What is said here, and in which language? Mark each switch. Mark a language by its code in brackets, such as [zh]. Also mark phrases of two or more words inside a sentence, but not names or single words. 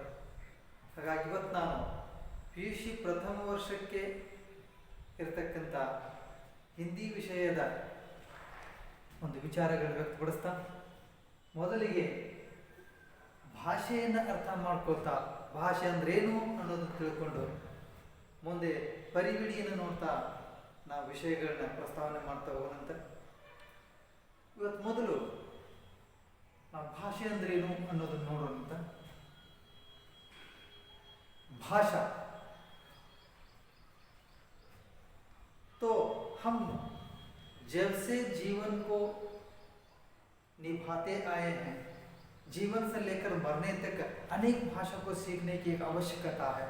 [kn] ಹಾಗಾಗಿ ಇವತ್ತು ನಾನು PUC ಪ್ರಥಮ ವರ್ಷಕ್ಕೆ ಇರತಕ್ಕಂಥ ಹಿಂದಿ ವಿಷಯದ ಒಂದು ವಿಚಾರಗಳು ವ್ಯಕ್ತಪಡಿಸ್ತಾ, ಮೊದಲಿಗೆ ಭಾಷೆಯನ್ನು ಅರ್ಥ ಮಾಡ್ಕೊಳ್ತಾ, ಭಾಷೆ ಅಂದ್ರೇನು ಅನ್ನೋದನ್ನು ತಿಳ್ಕೊಂಡು ಮುಂದೆ ಪರಿವಿಡಿಯನ್ನು ನೋಡ್ತಾ ನಾವು ವಿಷಯಗಳನ್ನ ಪ್ರಸ್ತಾವನೆ ಮಾಡ್ತಾ ಹೋಗೋಣಂತೆ. ಇವತ್ತು ಮೊದಲು ನಾವು ಭಾಷೆ ಅಂದ್ರೇನು ಅನ್ನೋದನ್ನು ನೋಡೋಣಂತ. [hi] भाषा तो हम जब से जीवन को निभाते आए हैं, जीवन से लेकर मरने तक अनेक भाषा को सीखने की एक आवश्यकता है.